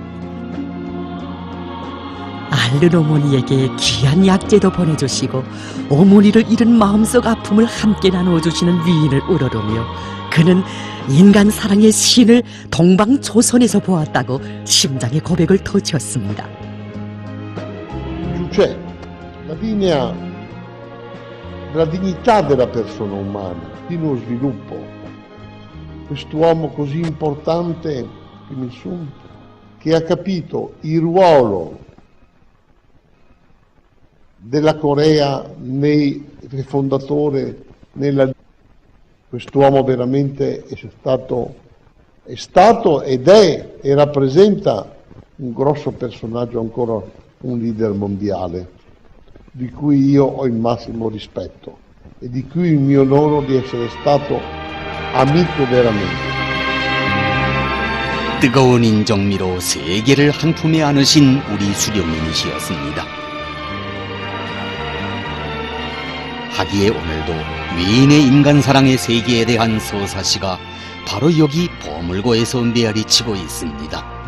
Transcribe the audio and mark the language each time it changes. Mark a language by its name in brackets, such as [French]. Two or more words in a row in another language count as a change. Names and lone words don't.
[Korean] 앓는 어머니에게 귀한 약재도 보내주시고 어머니를 잃은 마음속 아픔을 함께 나누어주시는 위인을 우러러며 그는 인간 사랑의 신을 동방조선에서 보았다고 심장의 고백을 터치었습니다. [Italian] Cioè, la linea della dignità della persona umana, di uno sviluppo. Quest'uomo così importante, Kim Il-sung, che ha capito il ruolo della Corea fondatore nella... Quest'uomo veramente è stato ed è e rappresenta un grosso personaggio, ancora un leader mondiale, di cui io ho il massimo rispetto e di cui mi onoro di essere stato amico veramente. [Korean] 뜨거운 인정미로 세계를 한 품에 안으신 우리 수령님이시였습니다. 하기에 오늘도 위인의 인간사랑의 세계에 대한 서사시가 바로 여기 보물고에서 메아리치고 있습니다.